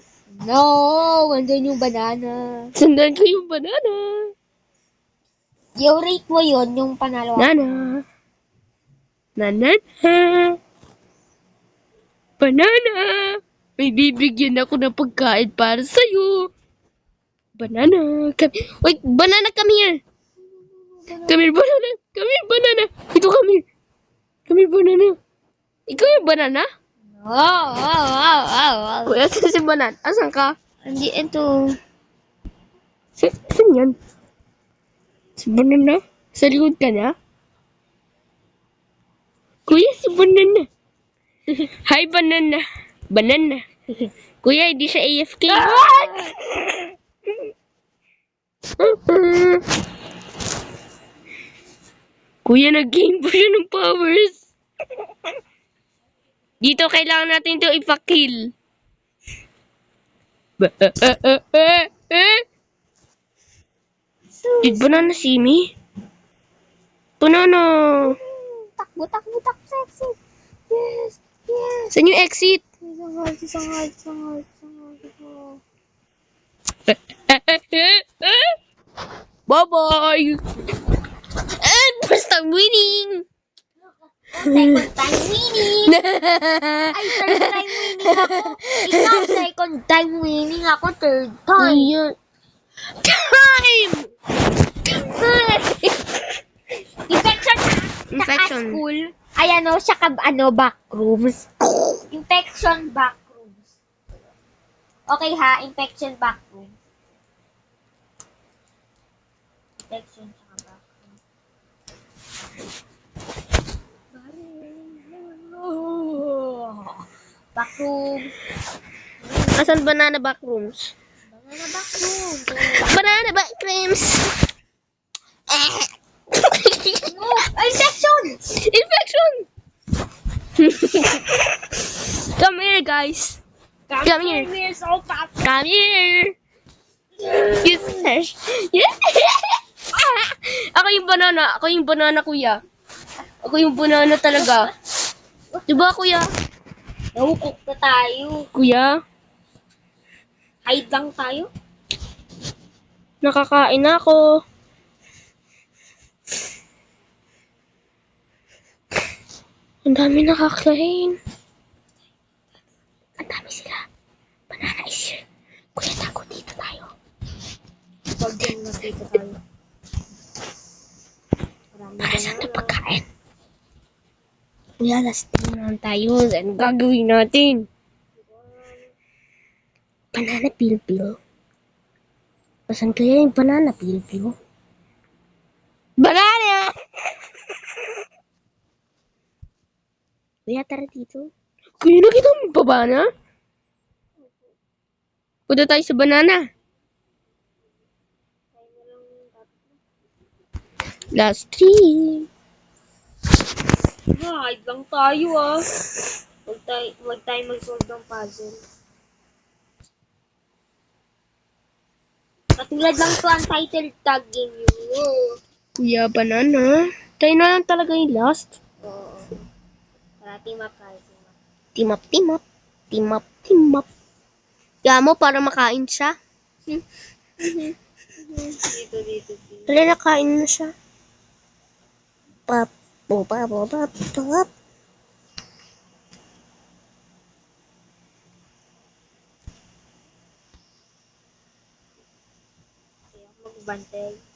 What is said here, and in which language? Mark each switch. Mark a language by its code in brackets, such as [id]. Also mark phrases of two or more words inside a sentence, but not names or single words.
[tl] No, andun yung banana. Sundan ko yung banana. Yung rate mo yun, yung panalo ako. Banana. Banana. Banana. May bibigyan ako ng pagkain para sa'yo. [en] Banana. Wait, banana, come here. Come here, banana. Come here, banana. Ito, come here. Come here, banana. [tl] Ikaw yung banana? Kuya, si banana. Asan ka? Hindi, ito. Saan yan? Si banana? Sa likod ka na? Kuya, si banana. Hi, banana. Banana. Kuya, hindi siya AFK. Kuya, nag-gain po siya ng powers. Dito, kailangan natin ito ipa-kill. [en] Did banana see me? Banana. [tl] Takbo, sexy. Yes. Saan yung exit? Isang heart. [en] Bye-bye! And basta winning! Second time winning! Ay, third time winning ako. Ikaw, second time winning ako, third time. [tl] Kuya. Time! [en] Infection. Infection. [tl] Saka school. Ay, [en] backrooms. Infection backrooms. Okay ha, infection backrooms. Infection saka backrooms. Backroom. [tl] Asan banana backrooms? [en] Banana backroom. Banana backrooms! No! Infection! Infection! Come here, guys. Come here. Here's all pop. Come here. Yes. Yes. [tl] Ako yung banana. Ako yung banana, kuya. Ako yung banana talaga. Diba, kuya? Nahukok na tayo. Kuya, Hide lang tayo. nakakain na ako. Ang dami nakakain. Ang dami sila. [en] Banana is here. [tl] Kuya, tago dito tayo. Pag yung nakita tayo. Marami Para sa ito banana. pagkain. Kuya, [en] last time [tl] naman tayo. Ano gagawin natin? Banana pil-pil. Pasan kaya yung banana pil-pil? Banana! Kuya, tara dito. Kuya, nakita mo pa banana? Punta tayo sa banana. [en] Last three. [tl] Hide lang tayo ah. Huwag tayo mag-solve ng puzzle. Katulad lang to ang [en] title tag game [tl] yun. Kuya, banana. Tayo na lang talaga yung last. Oo. Para [en] team up [tl] tayo. [en] Team up, team up. Team up, team up. [tl] Kaya mo para makain siya. Dito. Tala, nakain na siya. Pap, pap. Kaya magbantay.